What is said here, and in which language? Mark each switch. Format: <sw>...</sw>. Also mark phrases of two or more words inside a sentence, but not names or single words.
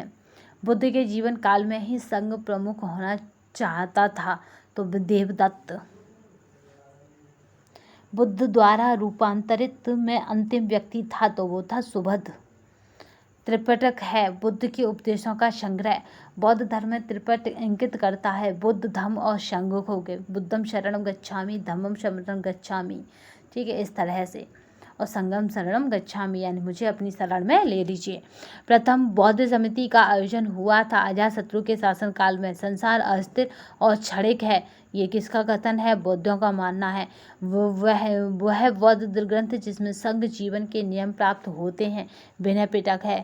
<hi>बुद्ध के जीवन काल में ही संघ प्रमुख होना चाहता था, तो देवदत्त। बुद्ध द्वारा रूपांतरित में अंतिम व्यक्ति था, तो वो था सुबुद्ध। त्रिपिटक है बुद्ध के उपदेशों का संग्रह। बौद्ध धर्म में त्रिपिटक इंगित करता है बुद्ध, धम्म और संघ हो गए।</hi> <pi>बुद्धम शरणम गच्छामि, धम्मम शरणम गच्छामि,</pi> <hi>ठीक है, इस तरह से।</hi> <pi>और संगम शरणम गच्छामि,</pi> <hi>यानी मुझे अपनी शरण में ले लीजिए। प्रथम बौद्ध समिति का आयोजन हुआ था अजातशत्रु के शासनकाल में। संसार अस्थिर और क्षणिक है, ये किसका कथन है, बौद्धों का मानना है। वह बौद्ध ग्रंथ जिसमें संघ जीवन के नियम प्राप्त होते हैं विनय पिटक है।</hi>